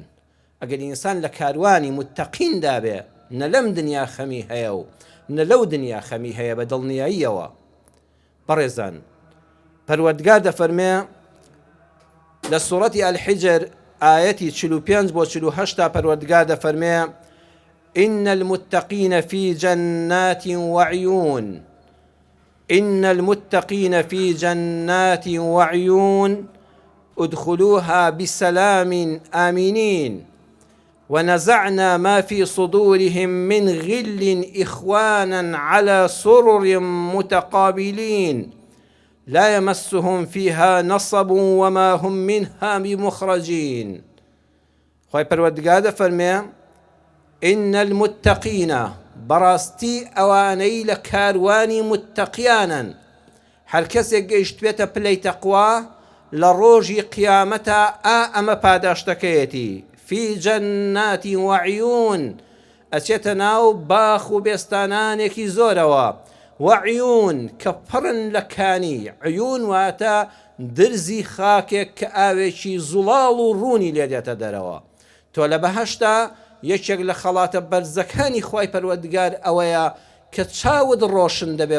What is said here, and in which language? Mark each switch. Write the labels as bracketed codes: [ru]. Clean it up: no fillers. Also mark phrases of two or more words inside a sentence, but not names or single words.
[ckb] ئەگەر ئینسان لە کاروانی متەقین دابێ، نە لەم دنیا خەمی هەیە و نە لەو دنیا خەمی هەیە بە دڵنیاییەوە. بەڕێزان، پەروەردگار دەفەرمێ لە سوورەتی ئەلحیجر ئایەتی 45 بۆ 48 پەروەردگار دەفەرمێ [ar] إن المتقين في جنات وعيون إن المتقين في جنات وعيون ادخلوها بسلام آمنين ونزعنا ما في صدورهم من غل إخوانا على سرر متقابلين لا يمسهم فيها نصب وما هم منها بمخرجين. [ckb] خوای پەروەردگار دەفەرمێ [ar] إن المتقين [ckb] بەڕاستی ئەوانەی لە کاروانی متەقیانن. هەر کەسێک گەیشتوێتە پلەی تەقوا لە ڕۆژی قیامەتە ئەمە پاداشتەکەیەتی. [ar] في جنات وعيون [ckb] ئەچێتە ناو باخ و بێستانانێکی زۆرەوە. وعيون کە پڕن لە کانی. عیون واتە درزی خاکێک کە ئاوێکی زوڵاڵ و ڕوونی لێ دێتە دەرەوە. تۆ لە بەهەشتا یەکێک لە خەڵاتە بەرزەکانی خوای پەروەردگار ئەوەیە کە چاود ڕۆشن دەبێ.